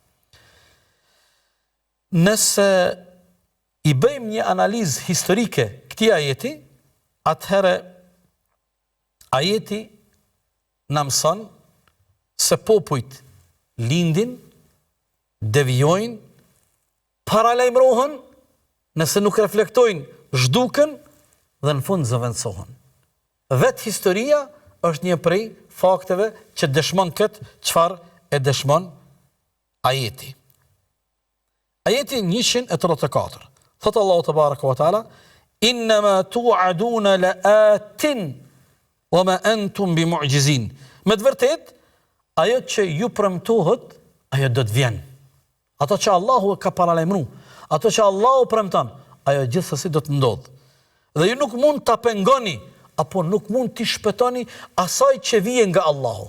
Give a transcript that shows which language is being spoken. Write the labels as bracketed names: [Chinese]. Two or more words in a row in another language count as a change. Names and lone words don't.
[Albanian] Nëse i bëjmë një analizë historike këtij ajeti, atëherë ajeti na mëson se popujt lindin, devijojnë, paralajmërohen, nëse nuk reflektojnë, zhduken dhe në fund zëvendësohen. Vetë historia është një prej fakteve që dëshmon këtë çfarë e dëshmon ajeti. Ajeti 134. Thot Allahu [Arabic] تبارك وتعالى: "إنما توعدون لآت وما أنتم بمعجزين." [Albanian] Me të vërtetë, ajo që ju premtohet, ajo do të vjen. Ato që Allahu ka paralajmëruar, ato që Allahu premton, ajo gjithsesi do të ndodhë. Dhe ju nuk mund ta pengoni apo nuk mund t'i shpëtoni asaj që vjen nga Allahu.